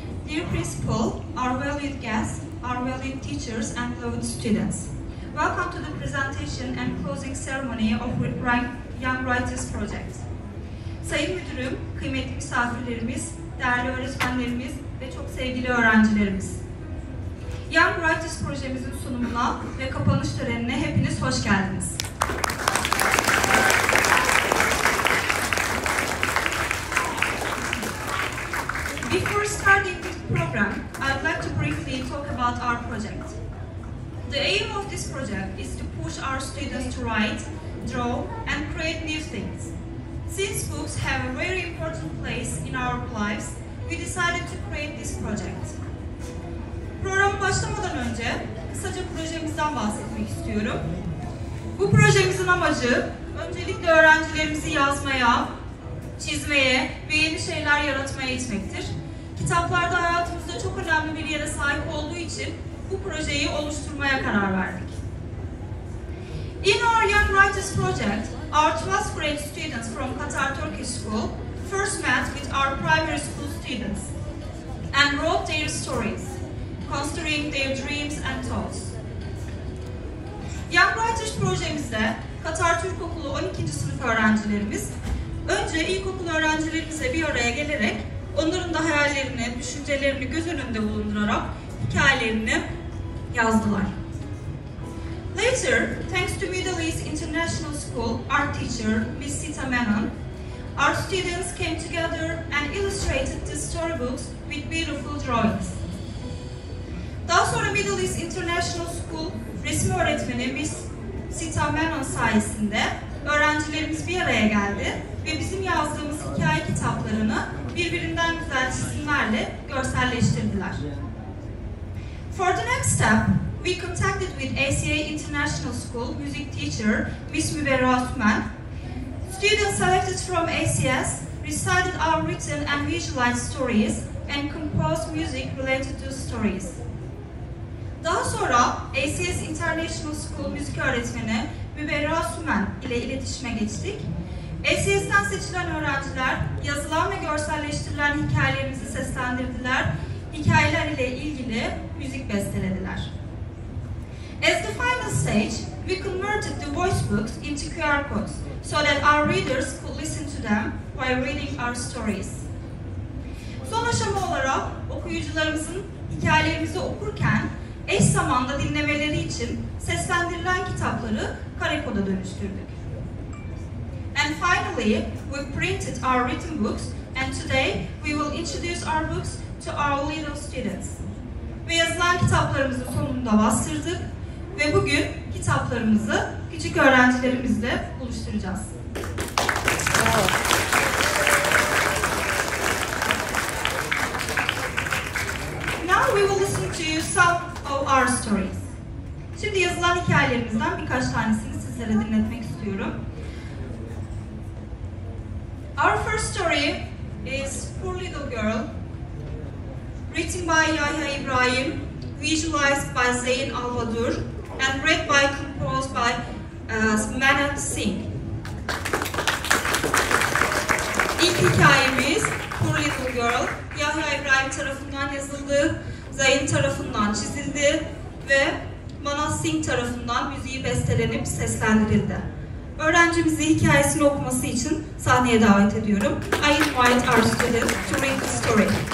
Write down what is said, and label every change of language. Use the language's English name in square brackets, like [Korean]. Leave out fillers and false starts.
[English] Dear Principal, our valued guests, our valued teachers and beloved students, welcome to the presentation and closing ceremony of Young Writers Project. [Turkish] Sayın Müdürüm, kıymetli misafirlerimiz, değerli öğretmenlerimiz ve çok sevgili öğrencilerimiz. Young Writers projemizin sunumuna ve kapanış törenine hepiniz hoş geldiniz. [English] Before starting this program, I'd like to briefly talk about our project. The aim of this project is to push our students to write, draw, and create new things. Since books have a very important place in our lives, we decided to create this project. [Turkish] Programa başlamadan önce kısaca projemizden bahsetmek istiyorum. Bu projemizin amacı öncelikle öğrencilerimizi yazmaya, çizmeye ve yeni şeyler yaratmaya itmektir. Kitaplarda hayatımızda çok önemli bir yere sahip olduğu için bu projeyi oluşturmaya karar verdik. [English] In our Young Writers Project, our 12th grade students from Katar Turkish School first met with our primary school students and wrote their stories, considering their dreams and thoughts. [Turkish] Young Writers projemizde Katar Türk Okulu 12. sınıf öğrencilerimiz önce ilkokul öğrencilerimizle bir araya gelerek onların da hayallerini, düşüncelerini göz önünde bulundurarak hikayelerini yazdılar. [English] Later, thanks to Middle East International School art teacher Miss CEYLAN, our students came together and illustrated the storybooks with beautiful drawings. [Turkish] Daha sonra Middle East International School resim öğretmeni Miss CEYLAN sayesinde öğrencilerimiz bir araya geldi ve bizim yazdığımız hikaye kitaplarını birbirinden güzel çizimlerle görselleştirdiler. [English] For the next step, we contacted with ACS International School music teacher Miss Sümen. Students selected from ACS recited our written and visualized stories and composed music related to stories. [Turkish] Daha sonra ACS International School müzik öğretmeni Sümen ile iletişime geçtik. ACS'ten seçilen öğrenciler yazılan ve görselleştirilen hikayelerimizi seslendirdiler, hikayeler ile ilgili müzik bestelediler. [English] As the final stage, we converted the voice books into QR codes so that our readers could listen to them while reading our stories. [Turkish] Son aşama olarak okuyucularımızın hikayelerimizi okurken eş zamanda dinlemeleri için seslendirilen kitapları kare koda dönüştürdük. [English] And finally, we printed our written books, and today we will introduce our books to our little students. [Turkish] Ve yazılan kitaplarımızı sonunda bastırdık ve bugün kitaplarımızı küçük öğrencilerimizle buluşturacağız. [English] Now we will listen to some of our stories. [Turkish] Şimdi yazılan hikayelerimizden birkaç tanesini sizlere dinletmek istiyorum. [English] Our first story is Poor Little Girl, written by Yahya Ibrahim, visualized by Zeyn Alvadur, and read by composed by Manat Singh. [Turkish] İlk hikayemiz Poor Little Girl, Yahya İbrahim tarafından yazıldı, Zeyn tarafından çizildi ve Manat Singh tarafından müziği bestelenip seslendirildi. Öğrencimizi hikayesini okuması için sahneye davet ediyorum. [English] I invite our students to read the story.